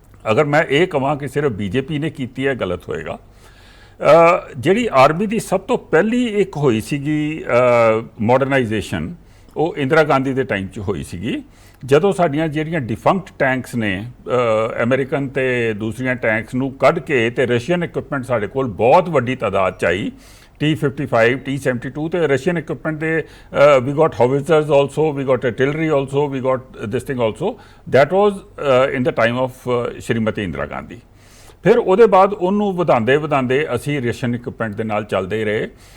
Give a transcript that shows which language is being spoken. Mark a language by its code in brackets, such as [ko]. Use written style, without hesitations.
[pa] ਅਗਰ ਮੈਂ ਇਹ ਕਹਾਂ ਕਿ ਸਿਰਫ BJP ਨੇ ਕੀਤੀ ਹੈ, ਗਲਤ ਹੋਏਗਾ। ਜਿਹੜੀ ਆਰਮੀ ਦੀ ਸਭ ਤੋਂ ਪਹਿਲੀ ਇੱਕ ਹੋਈ ਸੀਗੀ ਮਾਡਰਨਾਈਜੇਸ਼ਨ, ਉਹ ਇੰਦਰਾ ਗਾਂਧੀ ਦੇ ਟਾਈਮ 'ਚ ਹੋਈ ਸੀਗੀ, ਜਦੋਂ ਸਾਡੀਆਂ ਜਿਹੜੀਆਂ ਡਿਫੰਕਟ ਟੈਂਕਸ ਨੇ ਅਮਰੀਕਨ ਤੇ ਦੂਸਰੀਆਂ ਟੈਂਕਸ ਨੂੰ ਕੱਢ ਕੇ ਤੇ ਰਸ਼ੀਅਨ ਇਕਵਿਪਮੈਂਟ ਸਾਡੇ ਕੋਲ ਬਹੁਤ ਵੱਡੀ ਤਾਦਾਦ 'ਚ ਆਈ, T-55, T-72, ਤੇ ਰਸ਼ੀਅਨ ਇਕਵਿਪਮੈਂਟ ਦੇ [en] we got howitzers also, we got artillery also, we got this thing also. That was in the time of Shrimati Indira Gandhi. [pa] ਫਿਰ ਉਹਦੇ ਬਾਅਦ ਉਹਨੂੰ ਵਧਾਉਂਦੇ ਅਸੀਂ ਰਸ਼ੀਅਨ ਇਕਵਿਪਮੈਂਟ ਦੇ ਨਾਲ ਚੱਲਦੇ ਰਹੇ।